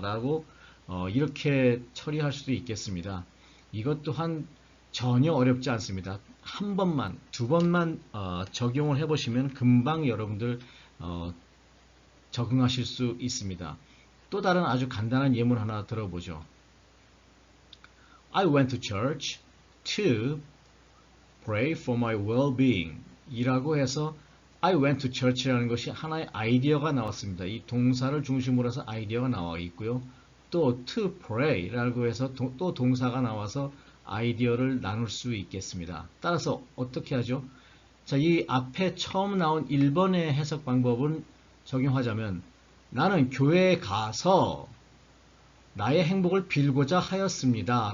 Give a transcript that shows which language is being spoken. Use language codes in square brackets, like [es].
[ko] 라고 이렇게 처리할 수도 있겠습니다. 이것 또한 전혀 어렵지 않습니다. 한 번만, 두 번만 적용을 해보시면 금방 여러분들 적응하실 수 있습니다. 또 다른 아주 간단한 예문 하나 들어보죠. [en] I went to church to pray for my well-being [ko] 이라고 해서 [en] I went to church [ko] 라는 것이 하나의 아이디어가 나왔습니다. 이 동사를 중심으로 해서 아이디어가 나와 있고요. 또 to pray라고 해서 또 동사가 나와서 아이디어를 나눌 수 있겠습니다. 따라서 어떻게 하죠? 자, 이 앞에 처음 나온 1번의 해석 방법은 적용하자면 나는 교회에 가서 나의 행복을 빌고자 하였습니다.